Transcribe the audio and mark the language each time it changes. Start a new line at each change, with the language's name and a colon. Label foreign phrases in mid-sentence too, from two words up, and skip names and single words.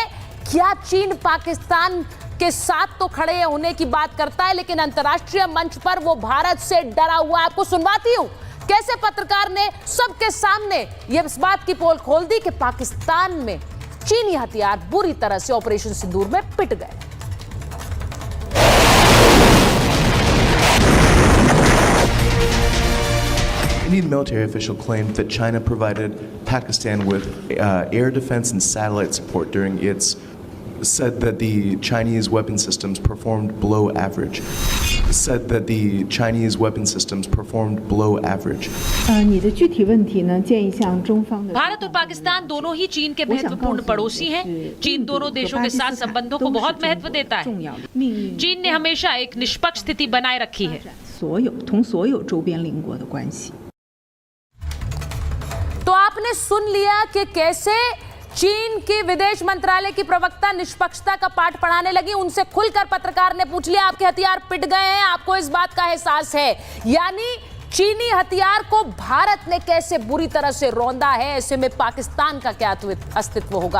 Hindi: क्या चीन पाकिस्तान के साथ तो खड़े होने की बात करता है, लेकिन अंतर्राष्ट्रीय मंच पर वो भारत से डरा हुआ है? आपको सुनवाती हूं कैसे पत्रकार ने सबके सामने ये इस बात की पोल खोल दी कि पाकिस्तान में चीनी हथियार बुरी तरह से ऑपरेशन सिंदूर में पिट गए।
English: Indian military official claimed that China provided Pakistan with air defense and satellite support during its said that the Chinese weapon systems performed below average. Said that the Chinese weapon systems performed below average.
Chinese: 你的具体问题呢？建议向中方的
Hindi: भारत और पाकिस्तान दोनों ही चीन के महत्वपूर्ण पड़ोसी हैं। चीन दोनों देशों के साथ संबंधों को बहुत महत्व देता है। चीन ने हमेशा एक निष्पक्ष स्थिति बनाए रखी है।
Chinese: 所有周边邻国的关系。
Hindi: तो आपने सुन लिया कि कैसे चीन की विदेश मंत्रालय की प्रवक्ता निष्पक्षता का पाठ पढ़ाने लगी। उनसे खुलकर पत्रकार ने पूछ लिया, आपके हथियार पिट गए हैं, आपको इस बात का एहसास है? यानी चीनी हथियार को भारत ने कैसे बुरी तरह से रौंदा है, ऐसे में पाकिस्तान का क्या अस्तित्व होगा?